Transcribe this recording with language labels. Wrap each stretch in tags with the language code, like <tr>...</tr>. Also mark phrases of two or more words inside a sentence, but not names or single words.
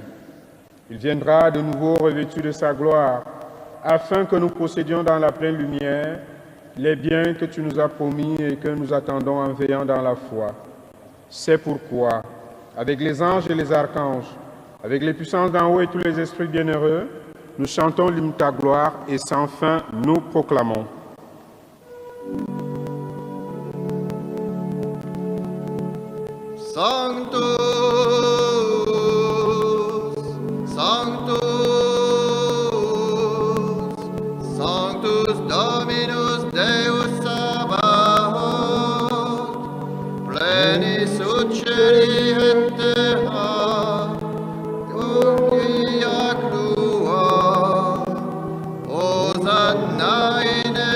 <fr>Il viendra de nouveau revêtu de sa gloire, afin que nous possédions dans la pleine lumière les biens que tu nous as promis et que nous attendons en veillant dans la foi. C'est pourquoi, avec les anges et les archanges, avec les puissances d'en haut et tous les esprits bienheureux, nous chantons l'hymne ta gloire et sans fin nous proclamons.</fr> <la>Sanctus, Sanctus, Sanctus Dominus Deus Sabaoth, plenis ut celi et terra, Omnia crua, Hosanna in</la>